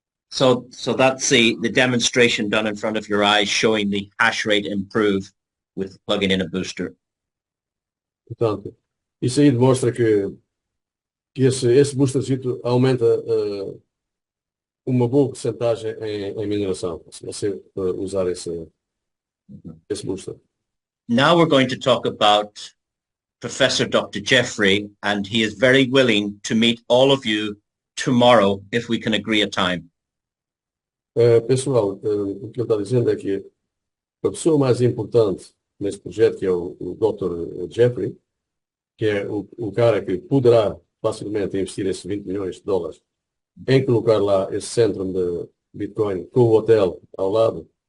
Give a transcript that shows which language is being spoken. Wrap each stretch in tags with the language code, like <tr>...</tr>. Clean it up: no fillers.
<en>So that's the demonstration done in front of your eyes showing the hash rate improve with plugging in a booster.</en> <pt>Portanto, isso aí demonstra que esse boostercito aumenta uma boa porcentagem em mineração, se você usar esse booster.</pt> <en>Now we're going to talk about Professor Dr. Jeffrey, and he is very willing to meet all of you tomorrow if we can agree a time.</en> <pt>Pessoal, o que ele está dizendo é que a pessoa mais importante neste projeto, que é o Dr. Jeffrey, que é o cara que poderá facilmente investir esses 20 milhões de dólares em colocar lá esse centro de Bitcoin com o hotel ao lado.</pt>